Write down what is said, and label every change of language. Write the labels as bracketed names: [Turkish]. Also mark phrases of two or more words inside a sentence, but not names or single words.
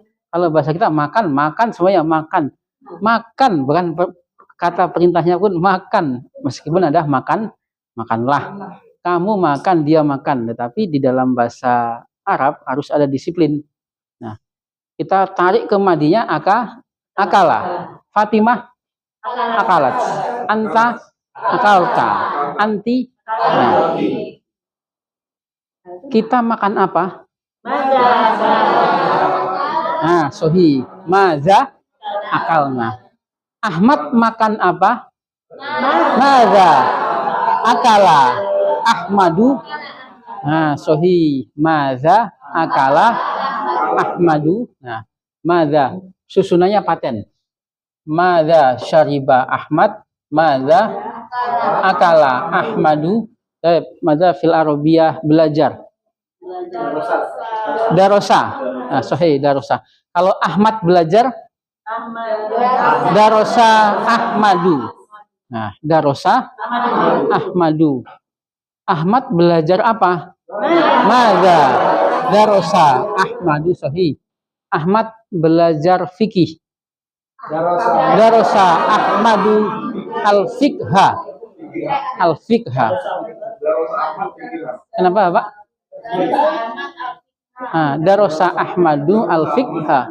[Indonesian] Kalau bahasa kita makan semuanya makan. Makan bukan kata perintahnya pun makan, meskipun ada makanlah. Kamu makan, dia makan, tetapi di dalam bahasa Arab harus ada disiplin. Nah, kita tarik ke madinya akala. [Arabic] فاطمة أكلت. أنت أكلت. [Indonesian] Anti. Nah, kita makan apa? Nah, sohi. [Arabic] ماذا أكلنا. [Indonesian] Ahmad makan apa? [Arabic] ماذا أكل. [Indonesian] Ahmadu. Nah, sohi. [Arabic] ماذا أكل. أحمد. [Indonesian] Nah, maza. Susunannya paten. [Arabic] ماذا شرب أحمد. ماذا أكل أحمد. ماذا في العربية belajar. Darosa. [Indonesian] Nah, sohi darosa. Kalau Ahmad belajar, [Arabic] درس أحمد. Nah, درس أحمد. [Indonesian] Ahmad belajar apa? [Arabic] ماذا درس أحمد صحيح. [Indonesian] Ahmad belajar fikih. [Arabic] درس أحمد الفقه. [Indonesian] Al-fiqha. Kenapa, Pak? [Arabic] درس أحمد الفقه.